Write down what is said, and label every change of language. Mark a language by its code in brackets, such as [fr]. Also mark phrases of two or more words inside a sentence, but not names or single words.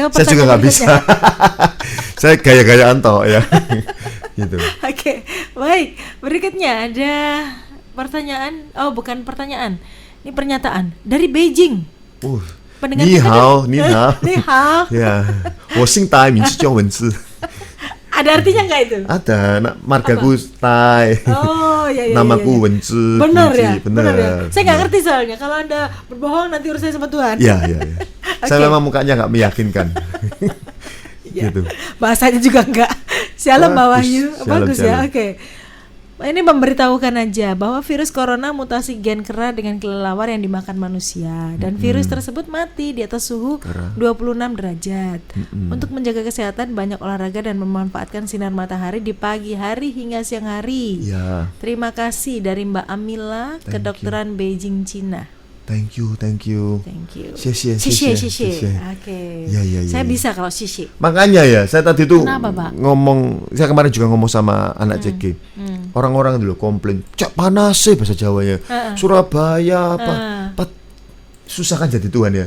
[id] saya juga nggak bisa. berikutnya. Saya gaya-gayaan toh ya. Gitu. Oke, baik. Berikutnya ada pertanyaan. Oh, bukan pertanyaan. Ini pernyataan dari Beijing. Pendengar Ni kita hao, ada- [zh] 你好. 你好. [id] Ya, [zh] 我姓戴，名字叫文字。 [id] Ada artinya nggak itu? Ada, margaku Tai. Oh, ya ya. Namaku ya, ya. Wenzi. Benar Bunci. ya, Benar. ya. Saya nggak ngerti soalnya kalau Anda berbohong nanti urusannya sama Tuhan. Ya, ya, ya. Saya Oke. memang mukanya nggak meyakinkan. Ya. Gitu. Bahasanya juga enggak. Shalom Mbak Bagus. Wahyu. Shalom, Bagus ya. shalom. Oke. Ini memberitahukan aja bahwa virus corona mutasi gen kera dengan kelelawar yang dimakan manusia, dan virus tersebut mati di atas suhu 26 derajat. Untuk menjaga kesehatan, banyak olahraga dan memanfaatkan sinar matahari di pagi hari hingga siang hari. Ya. Terima kasih dari Mbak Amila, Thank kedokteran Beijing, Cina. [en] Thank you. Thank you. [id] Xie Xie. xie. Oke. Ya, ya, ya, Saya ya. bisa kalau xie. Makanya ya, saya tadi tuh Kenapa, Pak? ngomong, saya kemarin juga ngomong sama anak CG. Orang-orang dulu komplain, "Cak panas sih bahasa Jawanya. Surabaya apa susah kan jadi Tuhan ya.